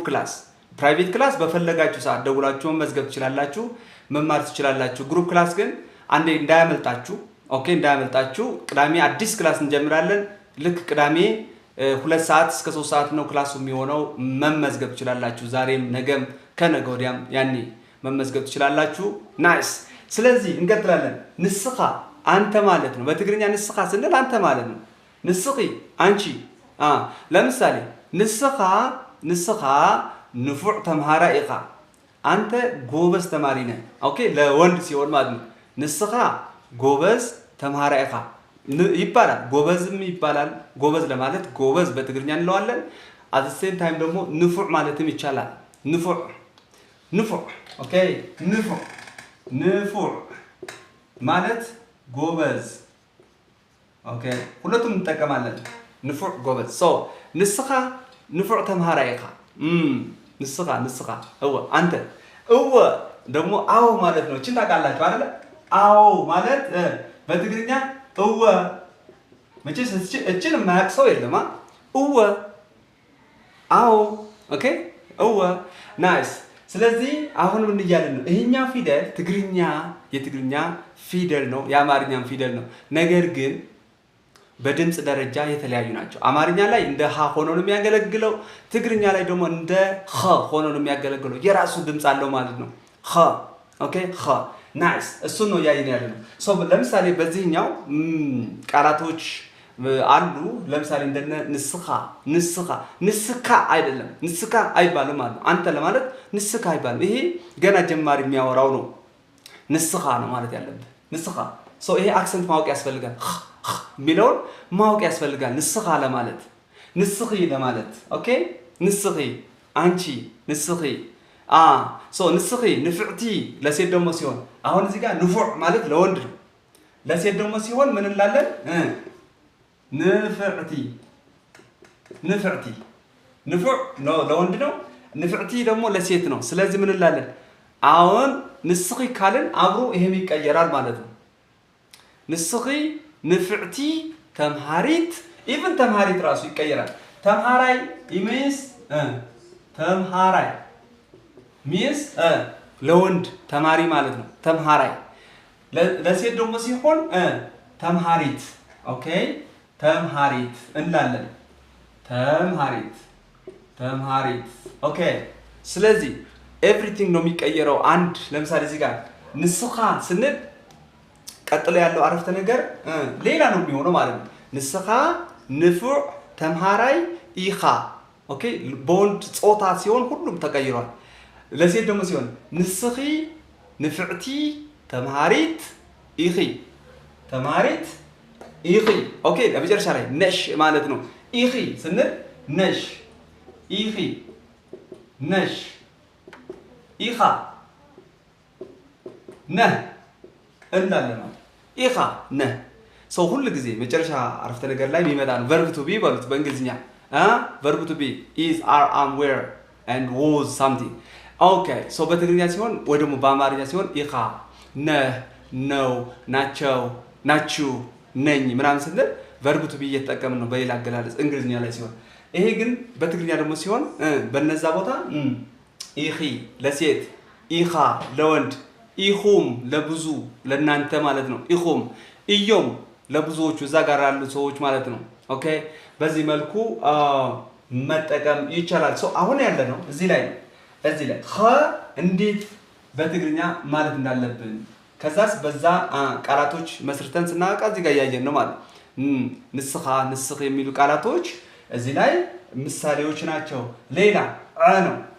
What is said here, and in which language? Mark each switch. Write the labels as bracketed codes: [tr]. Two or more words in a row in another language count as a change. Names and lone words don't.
[am] ክላስ፣ [en] private class [am] በፈለጋችሁ ሰዓት ደውላችሁ መዝገብ ትችላላችሁ፣ መማር ትችላላችሁ። [en] group class [am] ግን አንዴ እንዳያመልጣችሁ። ኦኬ እንዳያመልጣችሁ። ቅዳሜ አዲስ ክላስ እንጀምራለን። ልክ ቅዳሜ 2 ሰዓት እስከ 3 ሰዓት ነው ክላሱ የሚሆነው። መመዝገብ ትችላላችሁ። ዛሬም ነገም ከነገ ወዲያም ያኔ መመዝገብ ትችላላችሁ። ናይስ። ስለዚህ እንቀጥላለን። ንስኻ አንተ ማለት ነው። በትግርኛ ንስኻ ስንል አንተ ማለት ነው። ንስኺ አንቺ። ለምሳሌ ንስኻ [ti] ንፉዕ ተምሃራ ኢኻ፣ [am] አንተ ጎበዝ ተማሪ ነህ። ኦኬ ለወንድ ሲሆን ማለት ነው። [ti] ንስኻ ጎበዝ ተምሃራ ኢኻ [am] ይባላል። ጎበዝም ይባላል። ጎበዝ ለማለት ጎበዝ በትግርኛ እንለዋለን። [en] at the same time [am] ደግሞ ንፉዕ ማለትም ይቻላል። ንፉዕ ኦኬ ንፉዕ ማለት ጎበዝ። ኦኬ ሁለቱም እንጠቀማለን። ንፉዕ ጎበዝ። ሶ [ti] ንስኻ ንፉዕ ተምሃራ ኢኻ። [am] ንስኻ እወ አንተ እወ ደግሞ አዎ ማለት ነው። እቺን ታውቃላችሁ አይደለ? አዎ ማለት በትግርኛ እወ። መቼስ እቺን የማያውቅ ሰው የለም። እወ አዎ ኦኬ እወ ናይስ። ስለዚህ አሁን ምን እያልን ነው? ይሄኛው ፊደል የትግርኛ ፊደል ነው፣ የአማርኛም ፊደል ነው። ነገር ግን በድምፅ ደረጃ የተለያዩ ናቸው። አማርኛ ላይ እንደ ሀ ሆኖ ነው የሚያገለግለው። ትግርኛ ላይ ደግሞ እንደ ኸ ሆኖ ነው የሚያገለግለው። የራሱ ድምፅ አለው ማለት ነው። ኸ ኦኬ፣ ኸ ናይስ። እሱን ነው እያየን ያለ ነው። ለምሳሌ በዚህኛው ቃላቶች አሉ። ለምሳሌ እንደነ ንስካ አይደለም፣ ንስካ አይባልም ማለት ነው። አንተ ለማለት ንስካ አይባልም። ይሄ ገና ጀማሪ የሚያወራው ነው። ንስካ ነው ማለት ያለብህ። ንስካ ይሄ አክሰንት ማወቅ ያስፈልጋል። የሚለውን ማወቅ ያስፈልጋል። ንስኻ ለማለት ንስኺ ለማለት ኦኬ፣ ንስኺ አንቺ፣ [ti] ንስኺ ንስኺ ንፍዕቲ [am] ለሴት ደግሞ ሲሆን፣ አሁን እዚህ ጋር ንፉዕ ማለት ለወንድ ነው። ለሴት ደግሞ ሲሆን ምን እንላለን? ንፍዕቲ። ንፉዕ ለወንድ ነው፣ ንፍዕቲ ደግሞ ለሴት ነው። ስለዚህ ምን እንላለን? አሁን ንስኺ ካልን አብሮ ይሄም ይቀየራል ማለት ነው። [ti] ንስኺ ንፍዕቲ ተምሃሪት፣ [am] ኢቭን ተምሃሪት ራሱ ይቀየራል። ተምሃራይ ሚንስ ተምሃራይ ሚንስ ለወንድ ተማሪ ማለት ነው። ተምሃራይ ለሴት ደግሞ ሲሆን ተምሃሪት ኦኬ፣ ተምሃሪት እንላለን። ተምሃሪት ኦኬ። ስለዚህ ኤቭሪቲንግ ነው የሚቀየረው። አንድ ለምሳሌ እዚህ ጋር ንስኻ ስንል ቀጥሎ ያለው አረፍተ ነገር ሌላ ነው የሚሆነው ማለት ነው። [ti] ንስኻ ንፉዕ ተምሃራይ ኢኻ [am] ኦኬ። በወንድ ጾታ ሲሆን ሁሉም ተቀይሯል። ለሴት ደግሞ ሲሆን [ti] ንስኺ ንፍዕቲ ተምሃሪት ኢኺ [am] ኦኬ። ለመጨረሻ ላይ ነሽ ማለት ነው። ኢኺ ስንል ነሽ፣ ኢኺ ነሽ፣ ኢኻ ነህ እንላለን። ኢኻ ነህ ሰው ሁሉ ጊዜ መጨረሻ አረፍተ ነገር ላይ የሚመጣ ነው። [en] verb to be [am] በሉት በእንግሊዝኛ [en] verb to be is are am were and was something [am] ኦኬ። ሰው በትግርኛ ሲሆን ወይ ደግሞ በአማርኛ ሲሆን ኢኻ ነህ፣ ነው፣ ናቸው፣ ናችሁ፣ ነኝ ምናምን ስንል [en] verb to be [am] እየተጠቀምን ነው በሌላ አገላለጽ እንግሊዝኛ ላይ ሲሆን። ይሄ ግን በትግርኛ ደግሞ ሲሆን በነዛ ቦታ ኢኺ ለሴት፣ ኢኻ ለወንድ፣ ኢኹም ለብዙ ለናንተ ማለት ነው። [ti] ኢኹም እዮም [am] ለብዙዎቹ እዛ ጋር ያሉ ሰዎች ማለት ነው። ኦኬ በዚህ መልኩ መጠቀም ይቻላል። አሁን ያለ ነው እዚህ ላይ ኸ እንዴት በትግርኛ ማለት እንዳለብን ከዛስ በዛ ቃላቶች መስርተን ስናወቃ እዚህ ጋር እያየን ነው ማለት ንስኻ፣ ንስኽ የሚሉ ቃላቶች እዚህ ላይ ምሳሌዎች ናቸው። ሌላ ነው